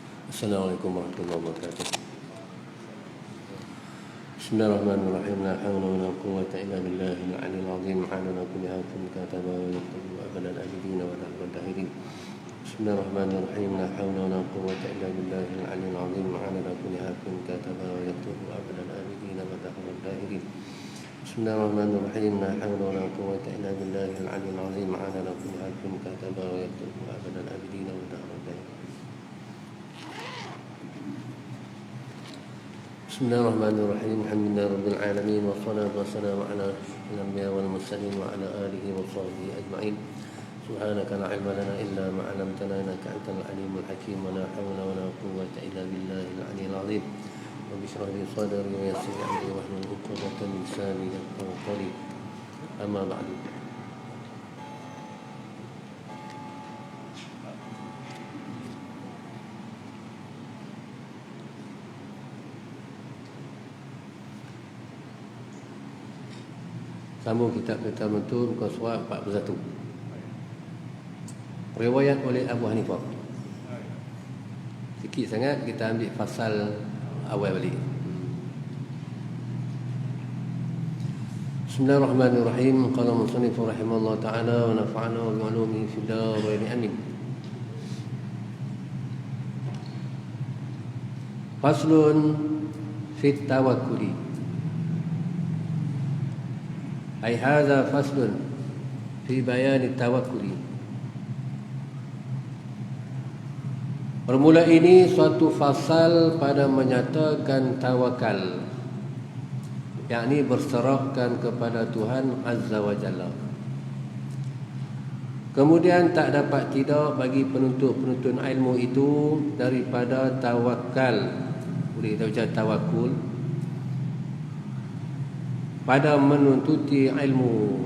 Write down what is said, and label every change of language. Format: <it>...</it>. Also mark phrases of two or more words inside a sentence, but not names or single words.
<ar>السلام عليكم ورحمة الله وبركاته. بسم الله الرحمن الرحيم. لا حول ولا قوة إلا بالله العلي العظيم. على كل حرف كتب ويكتب أبد الآبدين ودهر الداهرين. بسم الله الرحمن الرحيم. لا حول ولا قوة إلا بالله العلي العظيم. على كل حرف كتب ويكتب أبد الآبدين ودهر الداهرين. بسم الله الرحمن الرحيم. لا حول ولا قوة إلا بالله العلي العظيم. على كل حرف كتب ويكتب أبد الآبدين ودهر الداهرين. Bismillahirrahmanirrahim. الحمد لله رب العالمين والصلاة والسلام على أشرف الأنبياء والمرسلين وعلى آله وصحبه أجمعين. سبحانك لا علم لنا إلا ما علمتنا إنك أنت العليم الحكيم. ولا حول ولا قوة إلا بالله العلي العظيم. رب اشرح لي صدري ويسر لي أمري واحلل عقدة من لساني يفقهوا قولي. أما بعد.</ar> <ms>Sambung kitab pertama tu muka surat 41. Riwayat oleh Abu Hanifah. Sikit sangat kita ambil fasal awal balik.</ms> <ar>Bismillahirrahmanirrahim. قال المصنف رحمه الله تعالى ونفعنا بعلومه في الدارين آمين. فصل في التوكل. أي هذا فصل في بيان التوكل.</ar> <ms>Bermula ini suatu fasal pada menyatakan tawakal, yakni berserahkan kepada Tuhan</ms> <ar>عز وجل.</ar> <ms>Kemudian tak dapat tidak bagi penuntut-penuntut ilmu itu daripada tawakal, boleh kita baca tawakul, pada menuntuti ilmu.</ms>